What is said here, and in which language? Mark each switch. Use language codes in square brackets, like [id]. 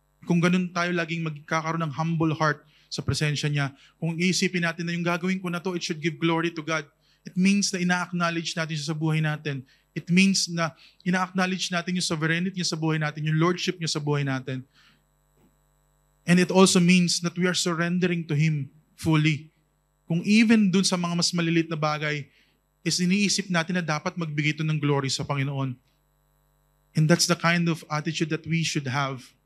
[tl] Kung ganun tayo laging magkakaroon ng humble heart sa presensya niya, kung iisipin natin na yung gagawin ko na to, [en] it should give glory to God. It means [tl] na ina-acknowledge natin siya sa buhay natin. It means na ina-acknowledge natin yung sovereignty niya sa buhay natin, yung lordship niya sa buhay natin. [en] And it also means that we are surrendering to Him fully. [tl] Kung even dun sa mga mas malilit na bagay, is iniisip natin na dapat magbigay ito ng glory sa Panginoon. [en] And that's the kind of attitude that we should have.